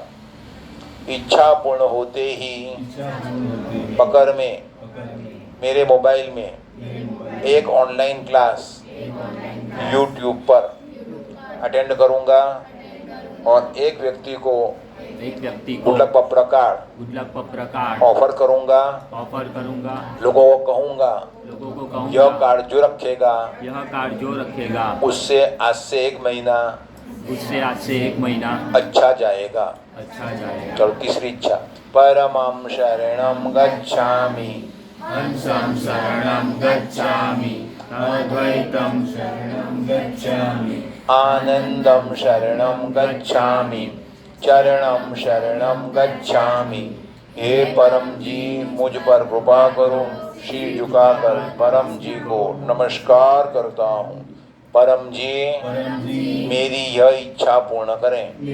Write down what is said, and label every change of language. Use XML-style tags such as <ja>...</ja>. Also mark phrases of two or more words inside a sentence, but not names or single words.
<hi>इच्छा पूर्ण होते ही पकड़ में मेरे मोबाइल में 1</hi> <en>online class</en> <hi>YouTube पर अटेंड करूंगा और एक व्यक्ति को गुडलक प्रकार ऑफर करूंगा। लोगों को कहूंगा यह कार्ड जो रखेगा उससे आज से 1 महीना अच्छा जाएगा। चलो, तीसरी इच्छा,</hi> <sa>परमं शरणं गच्छामि, हंसं शरणं गच्छामि, अद्वैतं शरणं गच्छामि, आनंदं शरणं गच्छामि, चरणं शरणं गच्छामि।</sa> <hi>हे परम जी मुझ पर कृपा करो। शीश झुकाकर परम जी को नमस्कार करता हूँ। परम जी मेरी यह इच्छा पूर्ण करें।</hi>